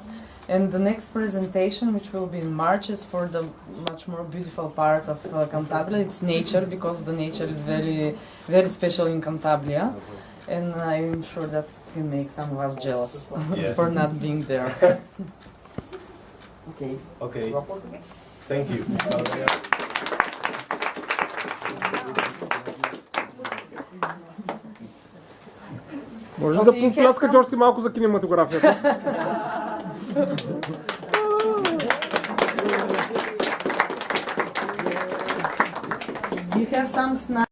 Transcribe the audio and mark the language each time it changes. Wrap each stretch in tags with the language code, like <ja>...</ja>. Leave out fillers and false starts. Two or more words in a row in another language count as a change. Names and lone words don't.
<en>And the next presentation, which will be in March, is for the much more beautiful part of Cantabria. It's nature, because the nature is very, very special in Cantabria. And I'm sure that can make some of us jealous Yes. for not being there. Okay. Okay. Thank you.</en> <bg>Може да попляскате още малко за кинематографията?</bg> <en>You have some snacks.</en>